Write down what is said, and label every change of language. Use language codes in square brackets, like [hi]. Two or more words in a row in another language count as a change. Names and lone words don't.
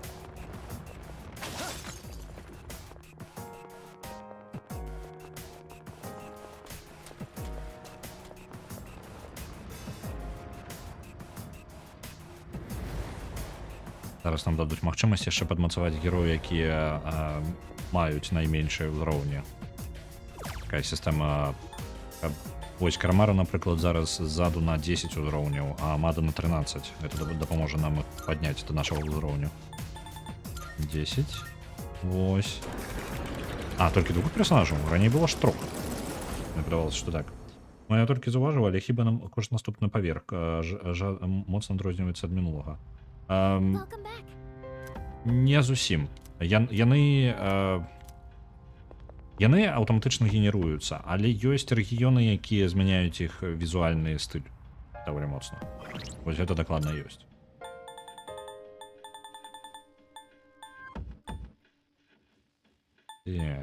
[be] Зараз нам дадуць магчымасць яшчэ падмацаваць героі, якія маюць найменшыя ўзроўні. Такая сістэма, каб Ось Кармара, наприклад, зараз ззаду на 10 узроўняў, а Мада на 13. Это дапаможа нам іх падняць [uk] до нашого [be] узроўню. 10. Ось. А, толькі двух персонажаў. Раней было ж трох. Мне падавалася, што так. Ну, я толькі заўважыў, але хіба нам кожны наступны паверх моцна адрозніваецца ад мінулага. [en] Welcome back. [be] Не зусім. Яны аўтаматычна генеруюцца, але ёсць рэгіёны, якія змяняюць іх візуальны стыль даволі моцна. Вось гэта дакладна ёсць. Так.